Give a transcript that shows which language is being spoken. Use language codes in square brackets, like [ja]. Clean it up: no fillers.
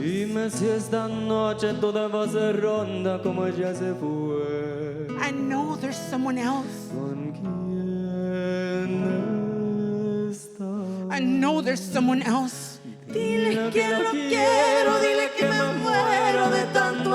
[es] Dime si esta noche toda va a ser ronda como ella se fue. [en] I know there's someone else. [es] ¿Con quién estás? [en] I know there's someone else. [es] Dile que lo quiero, dile que me muero de tanto